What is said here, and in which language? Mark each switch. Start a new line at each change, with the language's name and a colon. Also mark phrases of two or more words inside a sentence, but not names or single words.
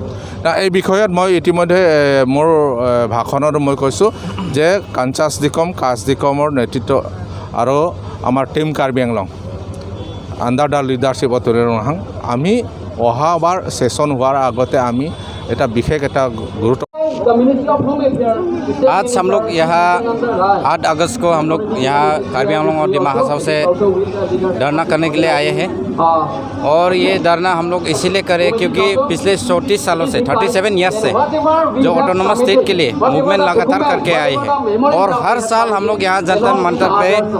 Assamese: এই বিষয়ত মই ইতিমধ্যে মোৰ ভাষণত মই কৈছোঁ যে কাঞ্চাছ দিকম কাছ দিকমৰ নেতৃত্ব আৰু আমাৰ টিম কাৰ্বি আংলং
English: under the leadership of
Assamese: তৰুণ আমি অহাবাৰ সেশন হোৱাৰ আগতে আমি এটা বিশেষ এটা গুৰুত্ব
Hindi: आज हम लोग यहाँ 8 अगस्त को हम लोग यहाँ कार्बी आंगलों और डिमा हासाओ से धरना करने के लिए आए हैं और ये धरना हम लोग इसीलिए करें क्योंकि पिछले 34 सालों से 37 ईयर्स से जो
English: autonomous state
Hindi: के लिए मूवमेंट लगातार करके आए हैं और हर साल हम लोग यहाँ जंतर मंतर पे